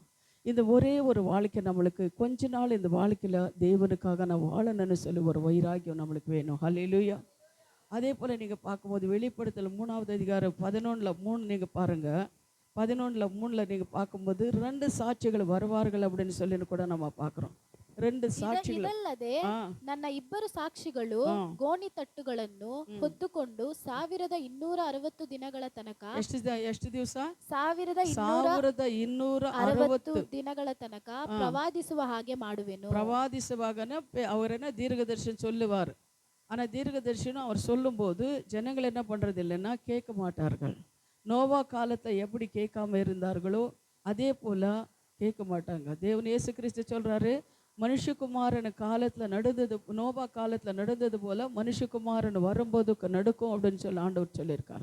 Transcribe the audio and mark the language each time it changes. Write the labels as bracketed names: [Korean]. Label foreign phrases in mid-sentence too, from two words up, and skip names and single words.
[Tamil] இந்த ஒரே ஒரு வாழ்க்கை நம்மளுக்கு கொஞ்ச நாள் இந்த வாழ்க்கையில் தேவனுக்காக நான் வாழணும்னு சொல்லி ஒரு வைராகியம் நம்மளுக்கு வேணும். ஹல்லேலூயா. அதே போல் நீங்கள் பார்க்கும்போது வெளிப்படுத்தல் 3வது அதிகாரம் 11:3 நீங்கள் பாருங்கள். 11:3 நீங்கள் பார்க்கும்போது 2 சாட்சிகள் வருவார்கள் அப்படின்னு சொல்லி கூட நம்ம பார்க்குறோம். [Kannada] 2 ಸಾಕ್ಷಿಗಳು. ಇದಲ್ಲದೆ ನನ್ನ ಇಬ್ಬರು ಸಾಕ್ಷಿಗಳು ಗೋಣಿ ತಟ್ಟುಗಳನ್ನು ಹೊತ್ತುಕೊಂಡು 1260 ದಿನಗಳ ತನಕ ಎಷ್ಟು ದಿವಸ 1260 ದಿನಗಳ ತನಕ ಪ್ರವಾದಿಸುವ ಹಾಗೆ ಮಾಡುವೆನು. [Tamil] பிரவாதிசுவாகன அவரன தீர்க்கதரிசனம் சொல்லுவார். ஆனால் தீர்க்கதரிசனம் அவர் சொல்லும்போது ஜனங்கள் என்ன பண்ணுறது இல்லைன்னா கேட்க மாட்டார்கள். நோவா காலத்தை எப்படி கேட்காம இருந்தார்களோ அதே போல் கேட்க மாட்டாங்க. தேவன் இயேசு கிறிஸ்து சொல்கிறாரு, மனுஷகுமாரன் காலத்தில் நடந்தது, நோவா காலத்தில் நடந்தது போல் மனுஷகுமாரன் வரும்போது நடக்கும் அப்படின்னு சொல்லி ஆண்டவர் சொல்லியிருக்காரு.